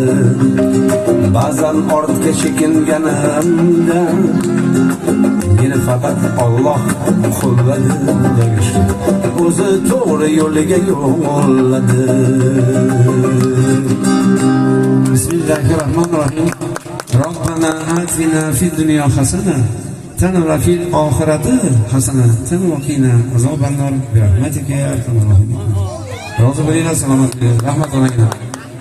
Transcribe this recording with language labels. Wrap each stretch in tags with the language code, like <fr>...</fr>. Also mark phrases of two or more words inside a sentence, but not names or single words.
<uz>Ba'zan ortga chekinganimda, meni faqat Alloh qo'lladi, Xudoga shukr, o'zi to'g'ri yo'liga yo'lladi.</uz> <ar>بسم الله الرحمن الرحيم. ربنا آتنا في الدنيا حسنة وفي الآخرة حسنة وقنا عذاب النار برحمتك يا أرحم الراحمين.</ar> <uz>Rozi bo'linglar, salomat bo'ling, rahmat olinglar.</uz>